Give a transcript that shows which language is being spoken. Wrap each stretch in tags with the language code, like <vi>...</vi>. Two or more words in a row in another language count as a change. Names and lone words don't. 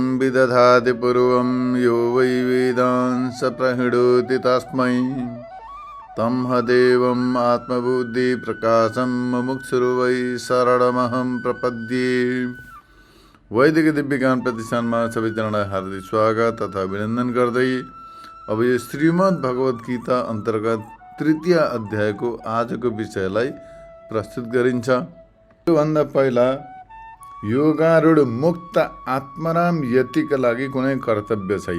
<sa>दधाति पूर्वं यो वै वेदांस प्रहिणोति तस्मै तं हदेवम् आत्मबुद्धिप्रकाशं मुमुक्षुर्वै शरणमहं प्रपद्ये।</sa> <ne>वैदिक दिव्य ज्ञान प्रतिष्ठानमा सबैजनालाई हार्दिक स्वागत तथा अभिनन्दन गर्दै अब यो श्रीमद् भगवत गीता अन्तर्गत तृतीय अध्यायको आजको विषयलाई प्रस्तुत गरिन्छ। त्योभन्दा पहिला योगारूढ मुक्त आत्माराम यतिका लागि कुनै कर्तव्य छैन।</ne>